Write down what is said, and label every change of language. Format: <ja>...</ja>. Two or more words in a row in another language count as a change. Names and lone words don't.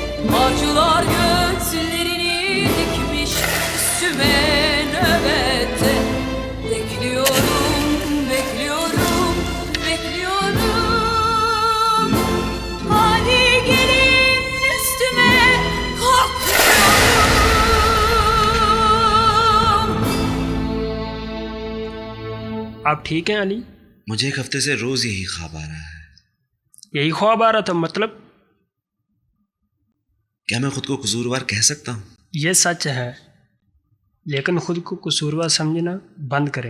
<tr>Acılar gözlerini dikmiş üstüme nöbette. Bekliyorum, bekliyorum, bekliyorum. Hadi gelin üstüme kalkıyorum.</tr> <hi>आप ठीक हैं अली? मुझे एक हफ्ते से रोज यही ख्वाब आ रहा है। यही ख्वाब आ रहा था मतलब? क्या मैं खुद को कसूरवार कह सकता हूँ? ये सच है, लेकिन खुद को कसूरवार समझना बंद करें।</hi>